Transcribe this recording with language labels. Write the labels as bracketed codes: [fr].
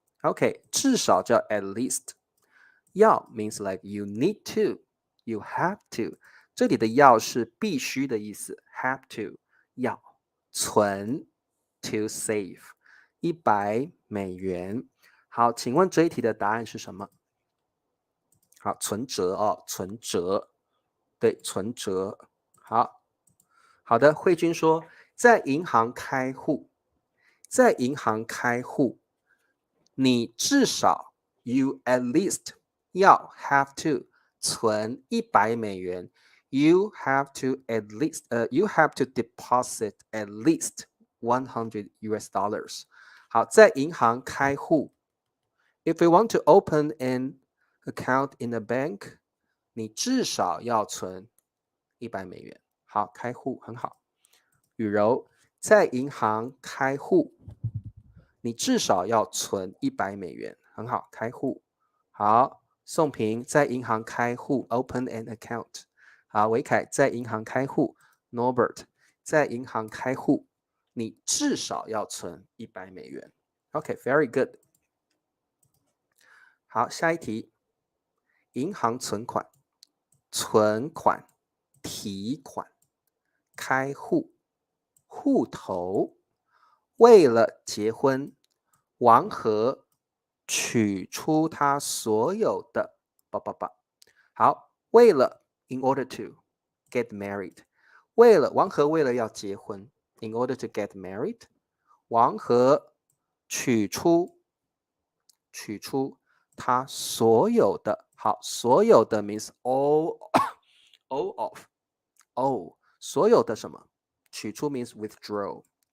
[en] OK， [zh] 至少叫 [en] at least。 要 means like you need to, you have to。 [zh] 这里的要是必须的意思 ，have to 要存 [en] to save $100。 [zh] 好，请问这一题的答案是什么？好，存折哦，存折，对，存折。好，好的，慧君说，在银行开户，在银行开户，你至少 [en] you at least [zh] 要 have to 存$100。 [en] You have to at least you have to deposit at least $100。 [zh] 好，在银行开户。 [en] If you want to open an account in a bank， [zh] 你至少要存$100。好，开户很好。雨柔，在银行开户，你至少要存$100。很好，开户。好，宋平在银行开户 ， [en] open an account。 [zh] 好，维凯在银行开户 ，Norbert 在银行开户，你至少要存$100。 [en] OK，very good。 [zh] 好，下一题，银行存款、存款、提款、开户、户头。为了结婚，王和取出他所有的好，为了 [en] in order to get married， [zh] 王和为了要结婚 in order to get married， 王和取出他所有的。好，所有的 means all all of all 所有的什么？取出 means withdraw。